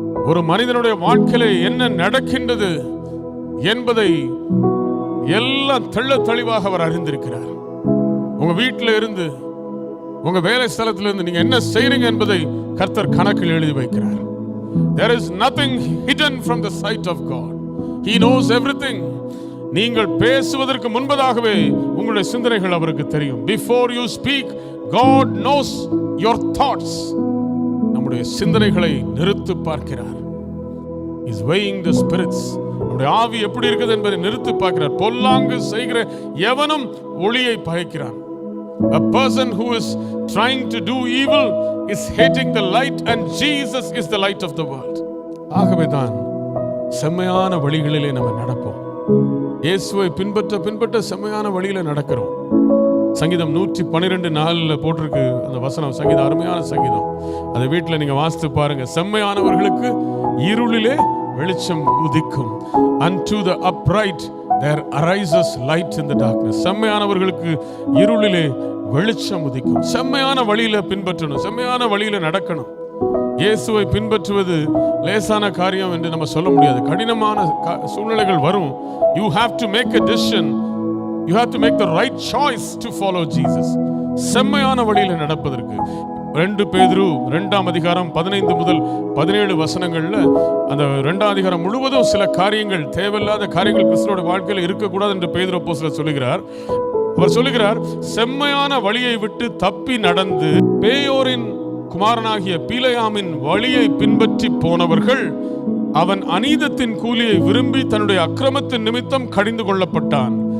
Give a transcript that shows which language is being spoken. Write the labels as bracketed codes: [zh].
[ta] ஒரு மனிதனுடைய வாழ்க்கையில என்ன நடக்கின்றது என்பதை எல்லாம் தெள்ள தெளிவாக அவர் அறிந்திருக்கிறார். உங்க வீட்டில இருந்து, உங்க வேலை ஸ்தலத்தில் இருந்து நீங்க என்ன செய்றீங்க என்பதை கர்த்தர் கணக்கில் எழுதி வைக்கிறார். [en] There is nothing hidden from the sight of God. He knows everything. [ta] நீங்கள் பேசுவதற்கு முன்பதாகவே உங்களுடைய சிந்தனைகள் அவருக்கு தெரியும். [en] Before you speak, God knows your thoughts. [ta] நம்முடைய சிந்தனைகளை நிறுத்து பார்க்கிறார். [en] He is weighing the spirits. [ta] நம்முடைய ஆவி எப்படி இருக்குது என்பதை நிறுத்து பார்க்கிறார். பொல்லாங்கு செய்கிற எவனும் ஒளியை பயக்கிறான். [en] A person who is trying to do evil is hating the light, and Jesus is the light of the world. [ta] ஆகவேதான் செம்மையான வழிகளிலே நம்ம நடப்போம். இயேசுவை பின்பற்ற செம்மையான வழியில நடக்கிறோம். சங்கீதம் 112:4 போட்டிருக்கு அந்த வசனம். சங்கீதம் அருமையான சங்கீதம். அதை வீட்டில் நீங்க வாசித்து பாருங்க. செம்மையானவர்களுக்கு இருளிலே வெளிச்சம் உதிக்கும். [en] Unto the upright there arises light in the darkness. [ta] செம்மையானவர்களுக்கு இருளிலே வெளிச்சம் உதிக்கும். செம்மையான வழியில பின்பற்றணும், செம்மையான வழியில நடக்கணும். இயேசுவை பின்பற்றுவது லேசான காரியம் என்று நம்ம சொல்ல முடியாது. கடினமான சூழ்நிலைகள் வரும். [en] You have to make a decision. You have to make the right choice to follow Jesus. [ta] செம்மையான வழியில நடப்பதற்கு 2 பேதுரு 2:15-17 அந்த 2ஆம் அதிகாரம் முழுவதும் சில காரியங்கள், தேவையில்லாத காரியங்கள் கிறிஸ்துவோட வாழ்க்கையில் இருக்கக்கூடாது என்று பேதுரு அப்போஸ்தலர் சொல்லுகிறார். அவர் சொல்லுகிறார், செம்மையான வழியை விட்டு தப்பி நடந்து பேயோரின் குமாரனாகிய பீலையாமின் வழியை பின்பற்றி போனவர்கள், அவன் அநீதத்தின் கூலியை விரும்பி தன்னுடைய அக்கிரமத்தின் நிமித்தம் கடிந்து கொள்ளப்பட்டான்.